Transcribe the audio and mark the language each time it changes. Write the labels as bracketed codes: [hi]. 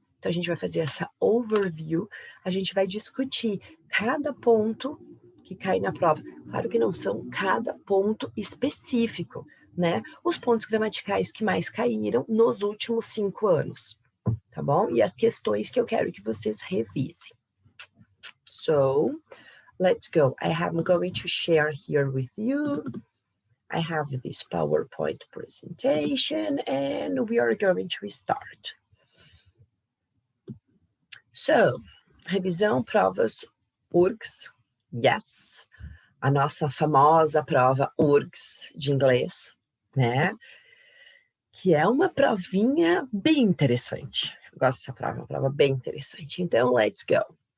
[pt] Então, a gente vai fazer essa overview, a gente vai discutir cada ponto que cai na prova. Claro que não são cada ponto específico, né? Os pontos gramaticais que mais caíram nos últimos 5 anos, tá bom? E as questões que eu quero que vocês revisem. [en] So, let's go. I'm going to share here with you. I have this PowerPoint presentation and we are going to start. So, [pt] revisão, provas, URGS, [en] yes. [pt] A nossa famosa prova URGS de inglês, né? Que é uma provinha bem interessante. Eu gosto dessa prova, uma prova bem interessante. Então, [en] let's go.